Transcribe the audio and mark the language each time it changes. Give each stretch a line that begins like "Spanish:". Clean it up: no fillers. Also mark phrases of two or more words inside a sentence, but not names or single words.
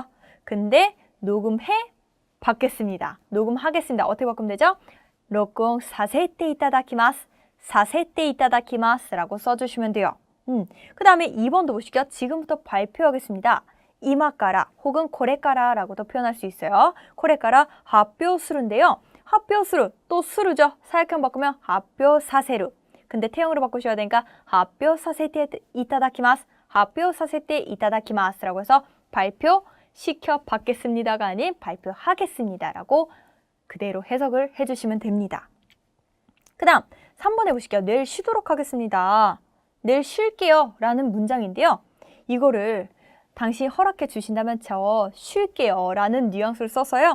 Korean: 근데 녹음해 받겠습니다. 녹음하겠습니다. 어떻게 바꾸면 되죠?
Japanese: 録音させていただきます、させていただきます
Korean: 라고 써주시면 돼요. 그 다음에 2번도 보시죠. 지금부터 발표하겠습니다. 이마까라 혹은 고레까라 라고도 표현할 수 있어요.
Japanese: これから発表する
Korean: 인데요.
Japanese: 発表する
Korean: 또 수루죠. 사역형 바꾸면
Japanese: 発表させる.
Korean: 근데 태형으로 바꾸셔야 되니까
Japanese: 発表させていただきます. 発表させていただきます
Korean: 라고 해서 발표시켜 받겠습니다가 아닌 발표하겠습니다라고 그대로 해석을 해주시면 됩니다. 그 다음 3번 해보실게요. 내일 쉬도록 하겠습니다. 내일 쉴게요 라는 문장인데요. 이거를 당신이 허락해 주신다면 저 쉴게요 라는 뉘앙스를 써서요.